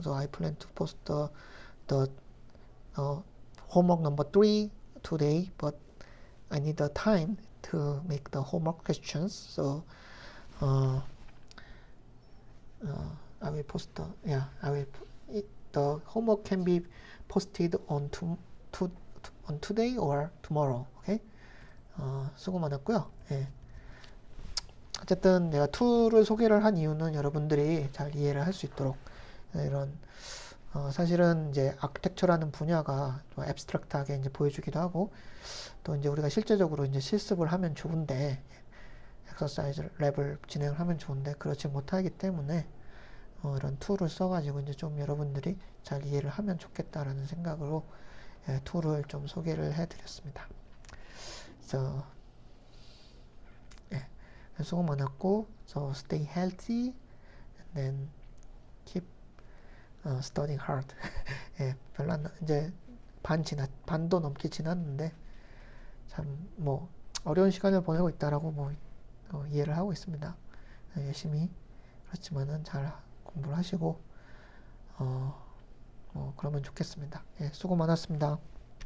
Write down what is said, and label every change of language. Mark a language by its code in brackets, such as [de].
[en] So I plan to post the homework number 3 today, but I need the time to make the homework questions. So I will post the homework can be posted on today or tomorrow. [ko] Okay. 수고 많았고요. 예. 어쨌든 내가 툴을 소개를 한 이유는 여러분들이 잘 이해를 할 수 있도록 이런 사실은 이제 아키텍처라는 분야가 좀 앱스트랙트하게 이제 보여주기도 하고, 또 이제 우리가 실제적으로 이제 실습을 하면 좋은데, 엑서사이즈 랩을 진행을 하면 좋은데, 그렇지 못하기 때문에, 이런 툴을 써가지고 이제 좀 여러분들이 잘 이해를 하면 좋겠다라는 생각으로 툴을 좀 소개를 해드렸습니다. 그래서 수고 많았고, [en] so stay healthy and then keep studying hard. [ko] 별로 이제 반도 넘게 지났는데 참 뭐 어려운 시간을 보내고 있다라고 뭐 이해를 하고 있습니다. 열심히 그렇지만은 잘 공부를 하시고 그러면 좋겠습니다. 수고 많았습니다.